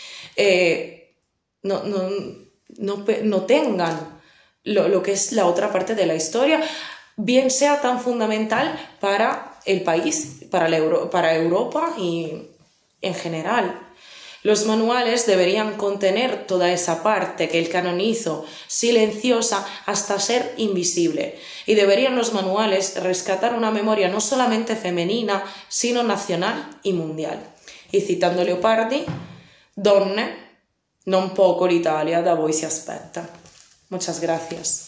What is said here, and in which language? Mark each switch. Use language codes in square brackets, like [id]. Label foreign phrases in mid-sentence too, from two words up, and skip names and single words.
[es] no tengan lo que es la otra parte de la historia, bien sea tan fundamental para el país, para Europa y en general. Los manuales deberían contener toda esa parte que el canon hizo silenciosa hasta ser invisible, y deberían los manuales rescatar una memoria no solamente femenina, sino nacional y mundial. Y citando [it] Leopardi, donne, non poco l'Italia da voi si aspetta. [es] Muchas gracias.